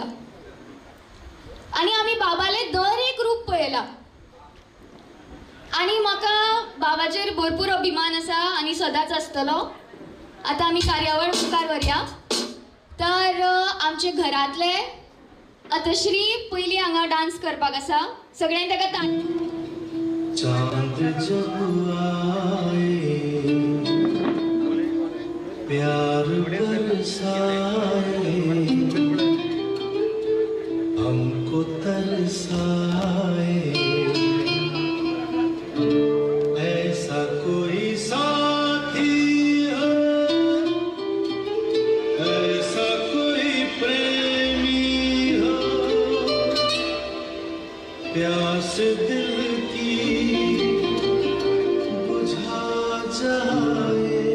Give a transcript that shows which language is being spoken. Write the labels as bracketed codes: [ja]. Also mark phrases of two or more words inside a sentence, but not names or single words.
[kok] आनी आमी बाबाले दर एक रूप पळयला आनी म्हाका बाबाचेर भरपूर अभिमान आसा आनी सदांच आसतलो। आतां आमी कार्यावळ मुखार व्हरया। तर आमचे घरातले अतश्री पयली हांगा डान्स करपाक आसा। सगळ्यांनी ताका [hi] चांद जब आए प्यार बरसाए हमको तरसाए ऐसा कोई साथी हो ऐसा कोई प्रेमी हो प्यास दिल की बुझा जाए।